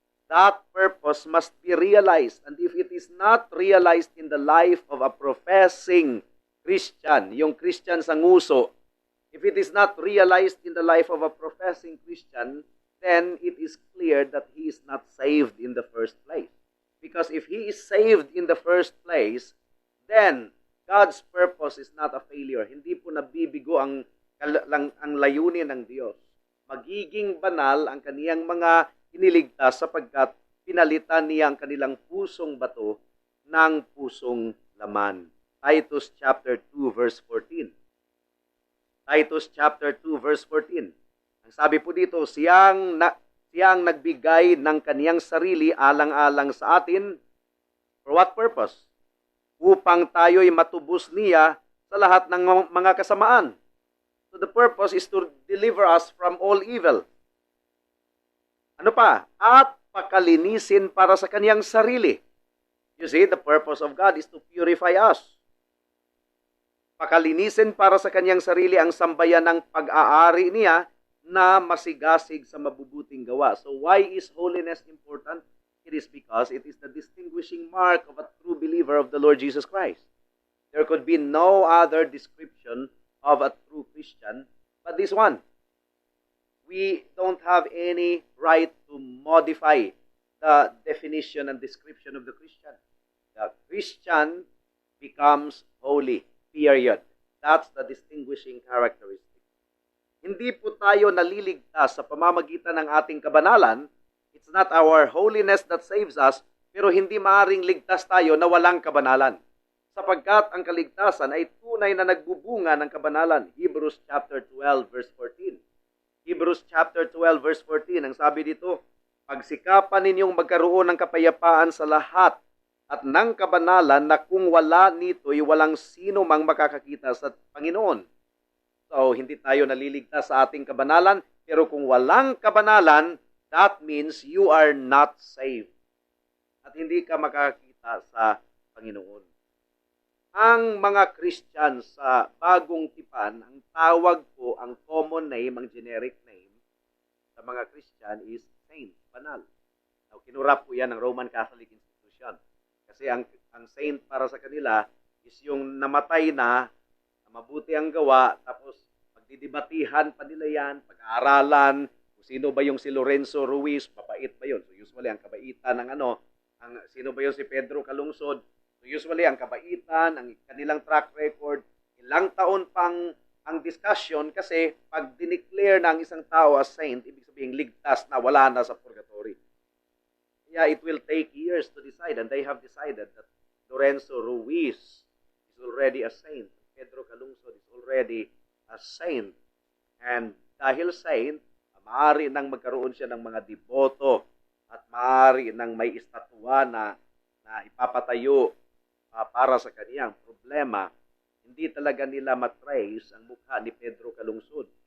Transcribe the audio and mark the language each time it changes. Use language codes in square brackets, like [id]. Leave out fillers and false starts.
[en] That purpose must be realized. And if it is not realized in the life of a professing Christian, [tl] yung Christian sa nguso, [en] if it is not realized in the life of a professing Christian, then it is clear that he is not saved in the first place. Because if he is saved in the first place, then God's purpose is not a failure. [tl] Hindi po nabibigo ang layunin ng Diyos. Magiging banal ang kaniyang mga iniligtas sapagkat pinalitan niya ang kanilang pusong bato ng pusong laman. [en] Titus chapter 2 verse 14. Titus chapter 2 verse 14. [tl] Ang sabi po dito, siyang nagbigay ng kaniyang sarili alang-alang sa atin. [en] For what purpose? [tl] Upang tayo'y matubos niya sa lahat ng mga kasamaan. [en] So the purpose is to deliver us from all evil. [tl] Ano pa? At pakalinisin para sa kaniyang sarili. [en] You see, the purpose of God is to purify us. [tl] Pakalinisin para sa kaniyang sarili ang sambayan ng pag-aari niya na masigasig sa mabubuting gawa. [en] So why is holiness important? It is because it is the distinguishing mark of a true believer of the Lord Jesus Christ. There could be no other description of a true Christian but this one. We don't have any right to modify the definition and description of the Christian. The Christian becomes holy, period. That's the distinguishing characteristic. [tl] Hindi po tayo naliligtas sa pamamagitan ng ating kabanalan. [en] It's not our holiness that saves us, [tl] pero hindi maaring ligtas tayo na walang kabanalan. Sapagkat ang kaligtasan ay tunay na nagbubunga ng kabanalan. Hebrews chapter 12 verse 14. Hebrews chapter 12 verse 14, ang sabi dito, pagsikapan ninyong magkaroon ng kapayapaan sa lahat at ng kabanalan na kung wala nito'y walang sino mang makakakita sa Panginoon. So, hindi tayo naliligtas sa ating kabanalan, pero kung walang kabanalan, [en] that means you are not saved. [tl] At hindi ka makakakita sa Panginoon. Ang mga Christian sa bagong tipan, ang tawag po, ang common name, ang generic name sa mga Christian is saint, banal. Now, kinurap po yan ng Roman Catholic institution. Kasi ang saint para sa kanila is yung namatay na mabuti ang gawa, tapos pagdidibatihan pa nila yan, pag-aaralan, kung sino ba yung si Lorenzo Ruiz, mabait ba yun? So usually ang kabaitan ng sino ba yung si Pedro Calungsod? Usually, ang kabaitan, ang kanilang track record, ilang taon pang ang discussion kasi pag dineclare na ang isang tao as saint, ibig sabihin ligtas na wala na sa purgatory. [en] Yeah, it will take years to decide and they have decided that Lorenzo Ruiz is already a saint. Pedro Calungsod is already a saint. [tl] And dahil saint, maaari nang magkaroon siya ng mga deboto at maaari nang may estatwa na ipapatayo para sa kaniyang problema, hindi talaga nila matrace ang mukha ni Pedro Calungsod.